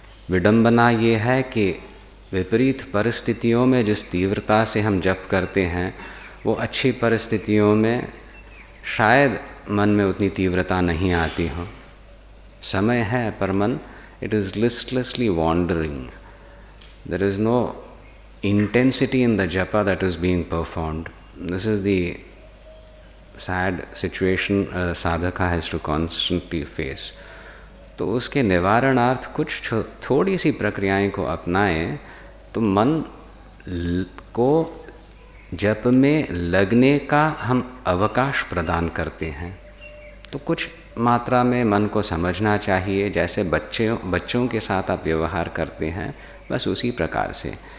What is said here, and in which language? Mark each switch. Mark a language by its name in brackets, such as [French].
[Hindi] विडंबना ये है कि विपरीत परिस्थितियों में जिस तीव्रता से हम जप करते हैं, वो अच्छी परिस्थितियों में शायद मन में उतनी तीव्रता नहीं आती हो। समय है पर मन [English] It is listlessly wandering, there is no intensity in the japa that is being performed. This is the sad situation a sadhaka has to constantly face. [Hindi] तो उसके निवारणार्थ कुछ थोड़ी सी प्रक्रियाएं को अपनाएं तो मन को जप में लगने का हम अवकाश प्रदान करते हैं। तो कुछ मात्रा में मन को समझना चाहिए, जैसे बच्चों के साथ आप व्यवहार करते हैं, बस उसी प्रकार से।